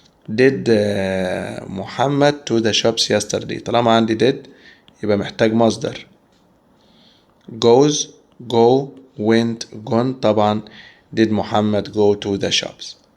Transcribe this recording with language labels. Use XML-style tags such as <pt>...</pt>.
<en>did محمد to the shops yesterday.</en> <ar>طالما عندي did يبقى محتاج مصدر.</ar> <en>goes go went gone.</en> <ar>طبعا</ar> <en>did محمد go to the shops.</en>